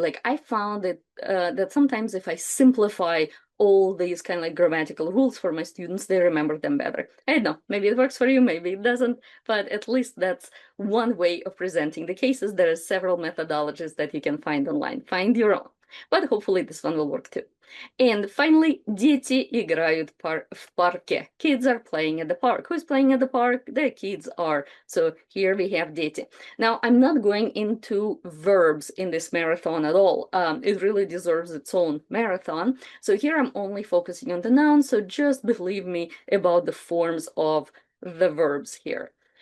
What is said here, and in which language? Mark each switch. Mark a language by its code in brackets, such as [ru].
[en] Like I found that sometimes if I simplify all these kind of like grammatical rules for my students, they remember them better. I don't know, maybe it works for you, maybe it doesn't, but at least that's one way of presenting the cases. There are several methodologies that you can find online. Find your own, but hopefully this one will work too. And finally, [ru] дети играют в парке. [en] Kids are playing at the park. Who's playing at the park? The kids are. So here we have дети. Now, I'm not going into verbs in this marathon at all. It really deserves its own marathon. So here I'm only focusing on the nouns. So just believe me about the forms of the verbs here.